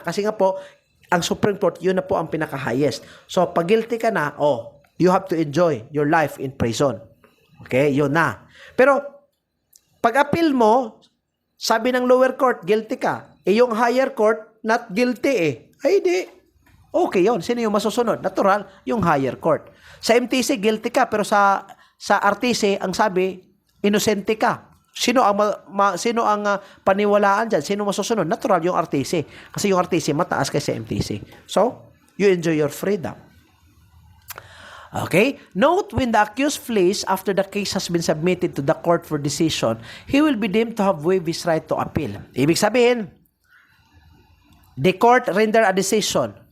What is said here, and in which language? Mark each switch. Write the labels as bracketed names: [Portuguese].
[Filipino] Kasi nga po, ang Supreme Court, yun na po ang pinaka-highest. So, pag guilty ka na, [English] you have to enjoy your life in prison. [Filipino] Okay? Yun na. Pero, pag appeal mo, sabi ng lower court, guilty ka. Yung higher court, not guilty Ay, di. Okay yun. Sino yung masusunod? Natural, yung higher court. Sa MTC, guilty ka. Pero sa RTC, ang sabi, inosente ka. Sino ang paniwalaan dyan? Sino masusunod? Natural yung RTC. Kasi yung RTC mataas kaysa MTC. [English] So, you enjoy your freedom. Okay? Note, when the accused flees after the case has been submitted to the court for decision, he will be deemed to have waived his right to appeal. [Filipino] Ibig sabihin, [English] the court render a decision.